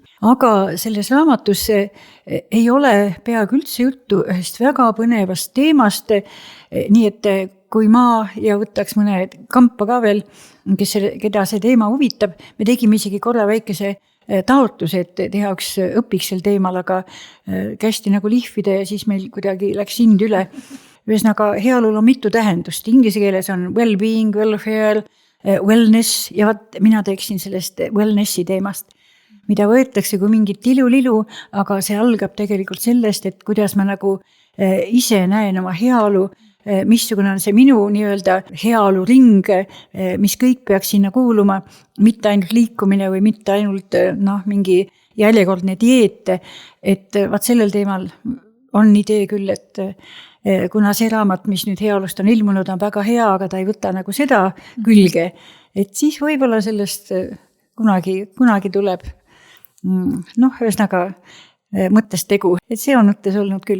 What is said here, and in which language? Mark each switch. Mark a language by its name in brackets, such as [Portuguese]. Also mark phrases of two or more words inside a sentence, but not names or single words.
[Estonian] Aga selles raamatus ei ole peaaegu üldse juttu ühest väga põnevast teemast, nii et kui ma ja võtaks mõne kampa ka veel, keda see teema huvitab, me tegime isegi korra väikese taotlus, et teha üks õpiks sel teemal, aga kästi nagu lihvida ja siis meil kuidagi läks hind üle. Ühesõnaga, heaolul on mitu tähendust. Inglise keeles on [English] well-being, welfare, wellness [Estonian] ja mina teeksin sellest wellnessi teemast, mida võetakse kui mingit lilu, aga see algab tegelikult sellest, et kuidas ma nagu ise näen oma heaolu, missugune on see minu nii-öelda heaolu ring, mis kõik peaks sinna kuuluma, mitte ainult liikumine või mitte ainult mingi järjekordne dieet, et vaat sellel teemal on idee küll, et kuna see raamat, mis nüüd heaolust on ilmunud, on väga hea, aga ta ei võta nagu seda külge, et siis võib-olla sellest kunagi tuleb ühesõnaga mõttest tegu, et see on mõttes olnud küll.